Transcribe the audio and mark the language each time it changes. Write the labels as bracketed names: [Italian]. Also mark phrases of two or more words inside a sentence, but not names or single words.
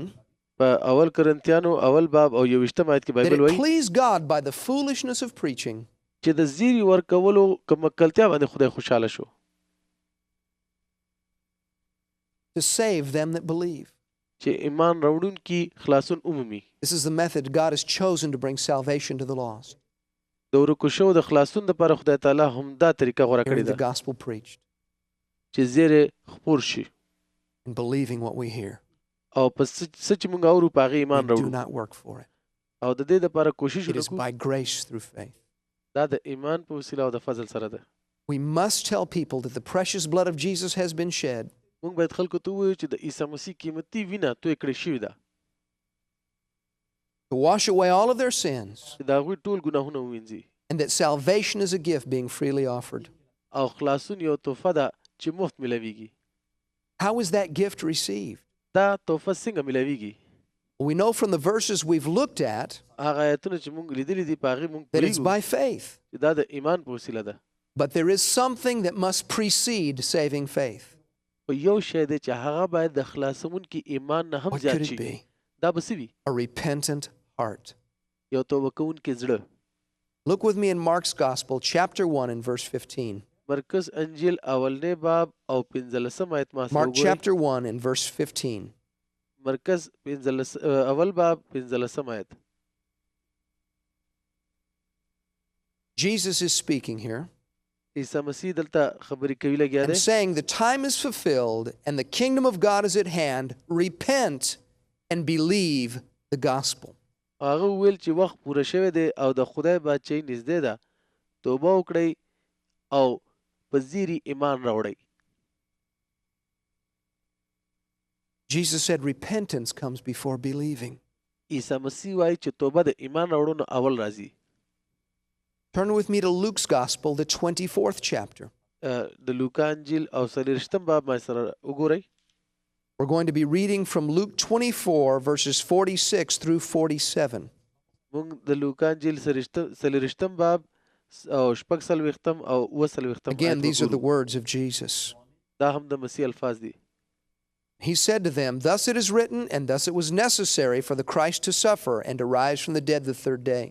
[Pashto] په اول کرنتیانو اول باب او 21 آیت کې [English] that [Pashto] بایبل [English] it [Pashto] وایي [English] pleased God by the foolishness of preaching [Pashto] چې د زیری ورکولو کمکلتیا باندې خدای خوشاله شو. [English] to save them that believe. [Pashto] چې ایمان راوړونکي خلاصون عمومي. [English] This is the method God has chosen to bring salvation to the lost. [Pashto] د ورکو شو د خلاصون لپاره خدای تعالی هم دا طریقه غوره کړې [English] Hearing the [Pashto] ده [English] gospel preached [Pashto] چې زیری خپور شي [English] and believing what we hear. [Pashto] او په څه چې موږ اورو په هغې ایمان [English] We do [Pashto] راوړو [English] not work for it. [Pashto] او د دې لپاره کوشش [English] It is [Pashto] وکړو. [English] by grace through faith. [Pashto] دا د ایمان په وسیله او د فضل سره ده. [English] We must tell people that the precious blood of Jesus has been shed [Pashto] موږ باید خلکو ته ووایو چې د عیسی مسیح قیمتي وینه توی کړې شوې ده [English] to wash away all of their sins, [Pashto] چې د هغوی ټول ګناهونه ووینځي [English] and that salvation is a gift being freely offered. [Pashto] او خلاصون یو تحفه ده چې مفت ملویږي. [English] How is that gift received? [Pashto] دا تحفه څنګه ملویږي؟ [English] We know from the verses we've looked at [Pashto] هغه آیتونه چې موږ لیدلي دي په هغې موږ [English] that it's [Pashto] پوهېږو [English] by faith. [Pashto] چې دا د ایمان په وسیله ده. [English] But there is something that must precede saving faith. [Pashto] خو یو شی دی چې هغه باید د خلاصونکي ایمان نه هم [English] What [Pashto] زیات [English] could it [Pashto] شي. [English] be? [Pashto] دا به څه وي؟ [English] A repentant heart. [Pashto] یو توبه کوونکی زړه. [English] Look with me in Mark's Gospel, chapter 1 and verse 15. [Pashto] مرکز انجیل اولنی باب او 15 آیت ما سره [English] Mark [Pashto] وګورئ. [English] chapter 1 and verse 15. [Pashto] مرکز اول باب 15 آیت. [English] Jesus is speaking here [Pashto] عیسی مسیح دلته خبرې کوي لګیا [English] and [Pashto] دی [English] saying the time is fulfilled and the kingdom of God is at hand. Repent and believe the gospel. [Pashto] هغه وویل چې وخت پوره شوی دی او د خدای بادشاهي نږدې ده. توبه وکړئ او په زیري ایمان راوړئ. [English] Jesus said repentance comes before believing. [Pashto] عیسی مسیح وایي چې توبه د ایمان راوړو نه اول راځي. [English] Turn with me to Luke's Gospel, the 24th chapter. [Pashto] د لوکا انجیل او 23 باب ما سره وګورئ. [English] We're going to be reading from Luke 24, verses 46 through 47. [Pashto] موږ د لوکا انجیل 23 باب او 46 او 47 [English] Again, these are the words of Jesus. [Pashto] دا هم د مسیح الفاظ دي. [English] He said to them, "Thus it is written, and thus it was necessary for the Christ to suffer and to rise from the dead the third day."